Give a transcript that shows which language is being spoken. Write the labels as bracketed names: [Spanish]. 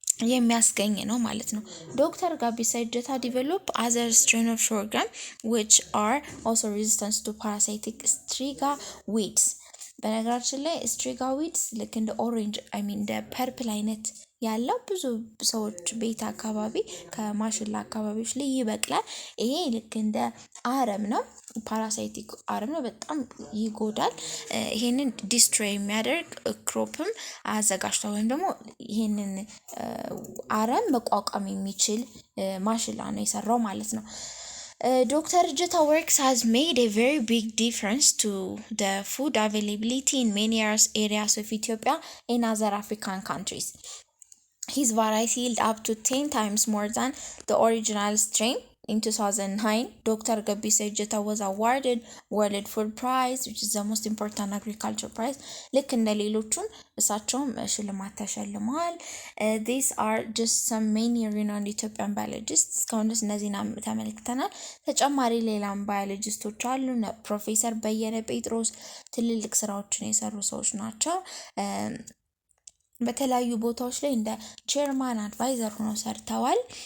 [Amharic] የሚያስገኝ ነው ማለት ነው። ዶክተር ጋቢሳ እጀታ ዲቨሎፕ [English] other strain of sorghum which are also resistant to parasitic striga weeds [Amharic] በነገራችን ላይ ስትሪጋ ዊድስ ልክ እንደ ኦሬንጅ እንደ ፐርፕል አይነት ያለው ብዙ ሰዎች ቤት አካባቢ ከማሽላ አካባቢዎች ላይ ይበቅላል። ይሄ ልክ እንደ አረም ነው፣ ፓራሳይቲክ አረም ነው፣ በጣም ይጎዳል። ይሄንን ዲስትሮይ የሚያደርግ ክሮፕም አዘጋጅቷል ወይም ደግሞ ይሄንን አረም መቋቋም የሚችል ማሽላ ነው የሰራው ማለት ነው። Dr. [English] Jeta works has made a very big difference to the food availability in many areas of Ethiopia and other African countries. His variety yield up to 10 times more than the original strain. In 2009, Dr. Gabisa Ejeta was awarded World Food Prize, which is the most important agriculture prize. [Amharic] ልክ እንደ ሌሎቹም እሳቸውም ሽልማት ተሸልመዋል። [English] These are just some many renowned Ethiopian biologists. [Amharic] እስካሁን ድረስ እነዚህን ተመልክተናል። ተጨማሪ ሌላም ባዮሎጂስቶች አሉ። ፕሮፌሰር በየነ ጴጥሮስ ትልልቅ ስራዎችን የሰሩ ሰዎች ናቸው። በተለያዩ ቦታዎች ላይ እንደ ቼርማን አድቫይዘር ሆነው ሰርተዋል።